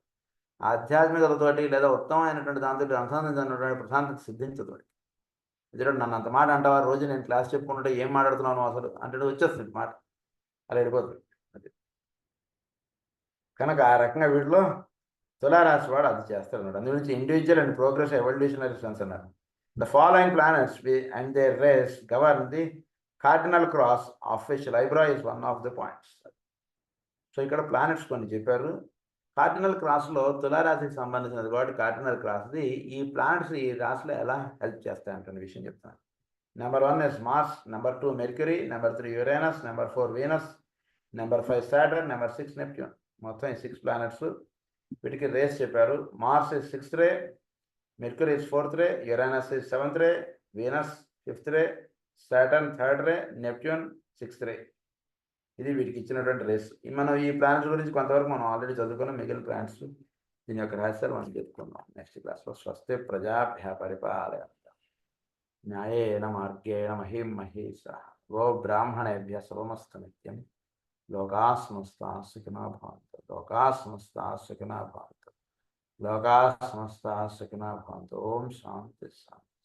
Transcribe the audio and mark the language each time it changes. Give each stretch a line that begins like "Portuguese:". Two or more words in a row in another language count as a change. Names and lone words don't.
Telugu: ఆధ్యాత్మికతతోటి లేదా ఉత్తమమైనటువంటి దాంతో అనుసంధానం చెందినటువంటి ప్రశాంతత సిద్ధించదు వాడికి. ఎందుకంటే నన్ను అంత మాట అంటావా, రోజు నేను క్లాస్ చెప్పుకుంటుంటే ఏం మాట్లాడుతున్నాను అసలు అంటే వచ్చేస్తుంది మాట, అలా వెళ్ళిపోతుంది. అది కనుక ఆ రకంగా వీటిలో తులారాశి వాడు అది చేస్తాడు అనమాట. అందు గురించి
English: individual and progress evolutionary sense అన్నారు. the following planets and their rays govern the cardinal cross of which Libra is one of the points.
Telugu: సో ఇక్కడ ప్లానెట్స్ కొన్ని చెప్పారు.
English: cardinal crosslo
Telugu: తులారాశికి సంబంధించినది కాబట్టి
English: cardinal crossdi
Telugu: ఈ ప్లానెట్స్ ఈ రాశిలో ఎలా హెల్ప్ చేస్తాయంటే విషయం చెప్తాను.
English: number 1 is Mars, number 2 Mercury, number 3 Uranus, number 4 Venus, number 5 Saturn, number 6 Neptune.
Telugu: మొత్తం ఈ 6 ప్లానెట్స్. వీటికి రేస్ చెప్పారు.
English: Mars is 6th ray, Mercury is 4th ray, Uranus is 7th ray, Venus 5th ray, Saturn 3rd ray, Neptune 6th ray.
Telugu: ఇది వీటికి ఇచ్చినటువంటి రేస్. మనం ఈ ప్లానెట్స్ గురించి కొంతవరకు మనం ఆల్రెడీ చదువుకున్నాం. మిగిలిన ప్లానెట్స్ దీని యొక్క రహస్యాలు మనం చెప్పుకుందాం
English: next classlo.
Sanskrit: స్వస్తి ప్రజాభ్య పరిపాలయంతాం న్యాయేన మార్గేణ మహిం మహేషాః గో బ్రాహ్మణేభ్యः శుభమస్తు నిత్యం. లోకాः సమస్తాः సుఖినో భవంతు. లోకాः సమస్తాः సుఖినో భవంతు. లోకాः సమస్తాः సుఖినో భవంతు. ఓం శాంతి శాంతి.